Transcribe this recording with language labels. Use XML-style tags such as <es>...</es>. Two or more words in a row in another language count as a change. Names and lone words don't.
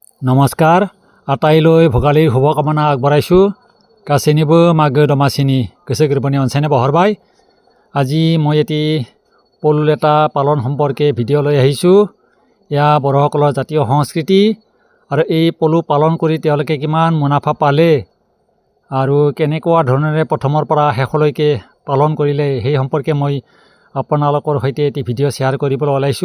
<as>নমস্কাৰ আটাইলৈ ভোগালীৰ শুভকামনা আগবঢ়াইছোঁ</as> <brx>गासैनिबो मागो दमासिनि गोसो गोरबोनि अनसायनाय बावहरबाय।</brx> <as>আজি মই এটি পলুল এটা পালন সম্পৰ্কে ভিডিঅ' লৈ আহিছোঁ। এয়া বড়োসকলৰ জাতীয় সংস্কৃতি আৰু এই পলু পালন কৰি তেওঁলোকে কিমান মুনাফা পালে আৰু কেনেকুৱা ধৰণেৰে প্ৰথমৰ পৰা শেষলৈকে পালন কৰিলে সেই সম্পৰ্কে মই আপোনালোকৰ সৈতে এটি ভিডিঅ' শ্বেয়াৰ কৰিবলৈ ওলাইছোঁ।</as>